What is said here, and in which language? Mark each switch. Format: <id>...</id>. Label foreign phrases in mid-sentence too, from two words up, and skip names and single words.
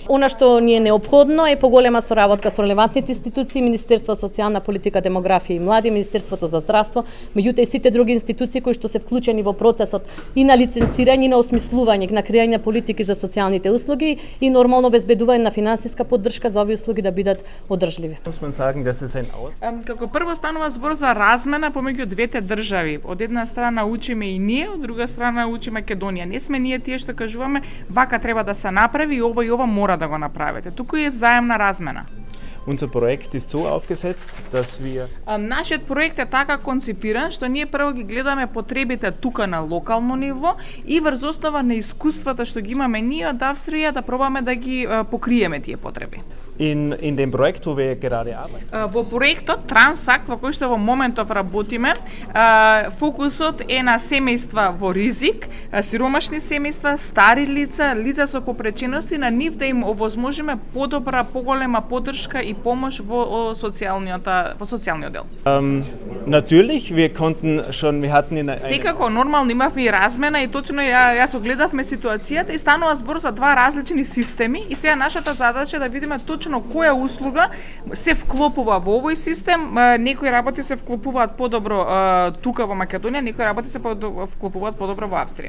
<mk>Она што ни е неопходно е поголема соработка со релевантните институции, Министерство за социјална политика, демографија и млади, Министерството за здравство, меѓутоа и сите други институции кои што се вклучени во процесот и на лиценцирање и на осмислување на креање на политики за социјалните услуги и нормално обезбедување на финансиска поддршка за овие услуги да бидат одржливи. Како прво станува збор за размена помеѓу двете држави. Од една страна учиме и ние, од друга страна учи Македонија. Не сме ние тие што кажуваме вака треба да се направи и ова мора да го направите. Туку е взаемна размена.</mk> <de>Unser Projekt ist so aufgesetzt, dass wir</de> <mk>Нашиот проект е така концепиран што ние прво ги гледаме потребите тука на локално ниво и врз основа на искуствата што ги имаме ние од Австрија да пробаме да ги покриеме тие потреби.</mk> <de>in dem Projekt, wo wir gerade arbeiten.</de> <mk>Во проектот Трансакт во кој што во моментов работиме, фокусот е на семејства во ризик, сиромашни семејства, стари лица, лица со попречености, на нив да им овозможиме подобра, поголема поддршка и помош во социјалниот дел.</mk> <de>Natürlich, wir hatten in</de> <mk>Секако нормално имавме и размена и точно јас огледавме ситуацијата и станува збор за два различни системи и сега нашата задача е да видиме точно која услуга се вклопува во овој систем. Некои работи се вклопуваат подобро тука во Македонија, некои работи се вклопуваат подобро во Австрија.</mk>